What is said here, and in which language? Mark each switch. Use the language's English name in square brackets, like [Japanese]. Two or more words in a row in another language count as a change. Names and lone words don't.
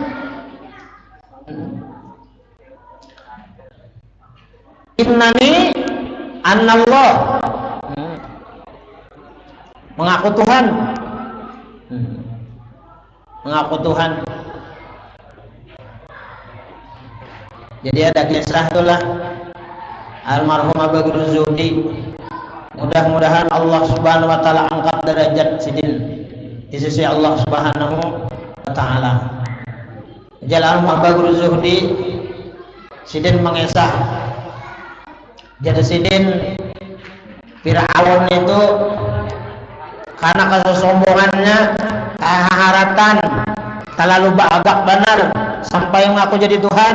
[Arabic] إنني أنا الله, [Indonesian] mengaku Tuhan, mengaku Tuhan. Jadi ada kisah itulah almarhum Abu Zuhdi. Mudah-mudahan [Arabic] الله سبحانه وتعالى [Indonesian] angkat derajat sidin di sisi [Arabic] الله سبحانه وتعالى. [Indonesian] Jalan Abu Zuhdi sidin mengesah. Jadi sidin Fir'aun itu karena kesombongannya, keharatan, terlalu agak benar sampai mengaku jadi Tuhan.